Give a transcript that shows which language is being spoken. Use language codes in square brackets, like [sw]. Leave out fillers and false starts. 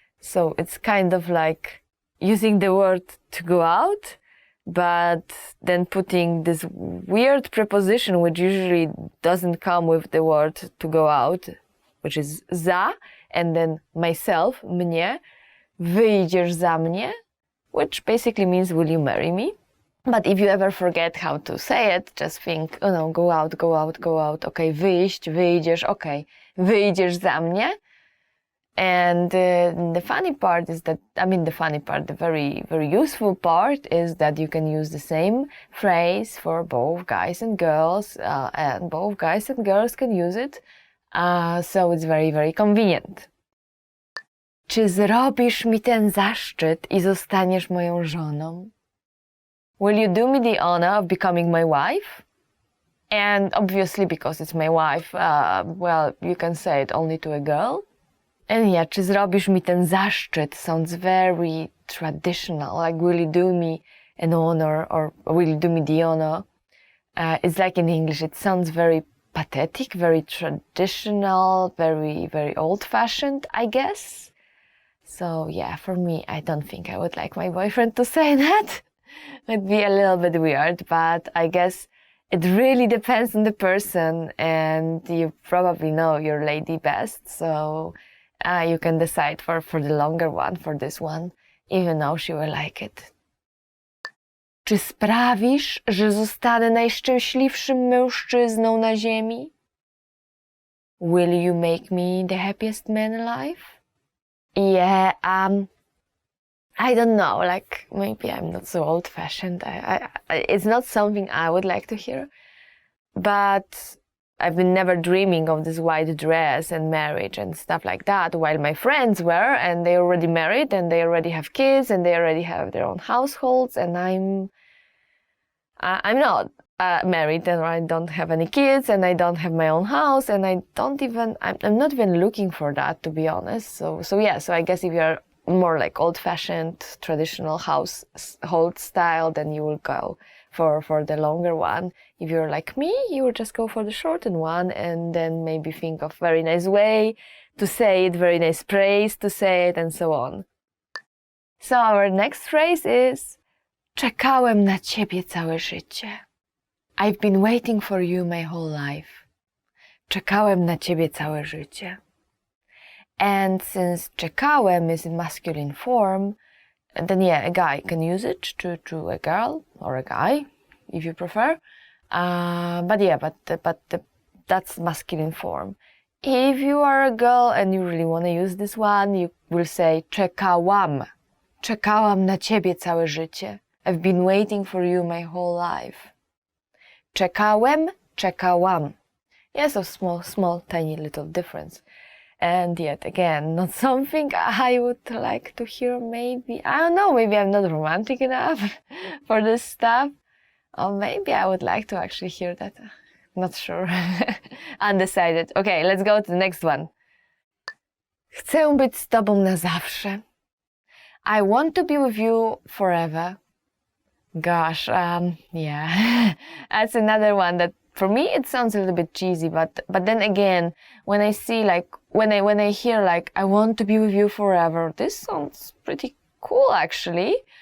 [en] So it's kind of like using the word to go out, but then putting this weird preposition, which usually doesn't come with the word to go out, which is za, and then myself, mnie, [pl] wyjdziesz za mnie, [en] which basically means will you marry me? But if you ever forget how to say it, just think, go out, go out, go out. [pl] Okay, wyjść, wyjdziesz, okay, wyjdziesz za mnie. [en] And the funny part is that, the very, very useful part is that you can use the same phrase for both guys and girls, and both guys and girls can use it. So it's very, very convenient. [pl] Czy zrobisz mi ten zaszczyt i zostaniesz moją żoną? [en] Will you do me the honor of becoming my wife? And obviously, because it's my wife, well, you can say it only to a girl. And yeah, [pl] czy zrobisz mi ten zaszczyt [en] sounds very traditional, like will you do me an honor or will you do me the honor? It's like in English, it sounds very pathetic, very traditional, very, very old-fashioned, I guess. So yeah, for me, I don't think I would like my boyfriend to say that. It'd be a little bit weird, but I guess it really depends on the person, and you probably know your lady best, so you can decide for the longer one, for this one, even though she will like it. [pl] Czy sprawisz, że zostanę najszczęśliwszym mężczyzną na ziemi? [en] Will you make me the happiest man alive? Yeah, I don't know, like maybe I'm not so old-fashioned. It's not something I would like to hear, but I've been never dreaming of this white dress and marriage and stuff like that, while my friends were, and they already married, and they already have kids, and they already have their own households, and I'm not married, and I don't have any kids, and I don't have my own house, and I'm not even looking for that, to be honest. So I guess if you're more like old-fashioned, traditional household style, then you will go for the longer one. If you're like me, you will just go for the shortened one, and then maybe think of very nice way to say it, very nice praise to say it, and so on. So our next phrase is [pl] czekałem na ciebie całe życie. [en] I've been waiting for you my whole life. [pl] Czekałem na ciebie całe życie. [en] And since czekałem is in masculine form, then yeah, a guy can use it to a girl or a guy, if you prefer. But that's masculine form. If you are a girl and you really want to use this one, you will say czekałam. [pl] Czekałam na ciebie całe życie. [en] I've been waiting for you my whole life. [pl] Czekałem, czekałam. [en] Yeah, so small, tiny little difference. And yet again, not something I would like to hear maybe. I don't know, maybe I'm not romantic enough for this stuff. Or maybe I would like to actually hear that. Not sure. Undecided. Okay, let's go to the next one. [pl] Chcę być z tobą na zawsze. [en] I want to be with you forever. Gosh, yeah. That's another one that for me it sounds a little bit cheesy, but then again, when I see like when I hear like I want to be with you forever, this sounds pretty cool actually.